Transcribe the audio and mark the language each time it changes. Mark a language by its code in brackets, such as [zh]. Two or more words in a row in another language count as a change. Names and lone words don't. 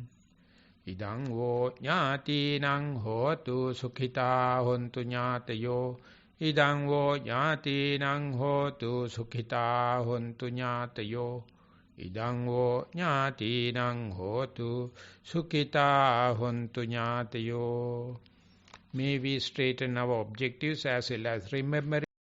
[pi] Idang vo jnatinang hotu sukhita hontu jnatayo. Idang vo jnatinang hotu sukhita hontu jnatayo. Idang vo jnatinang hotu sukhita hontu jnatayo. [en] May we straighten our objectives as well as remember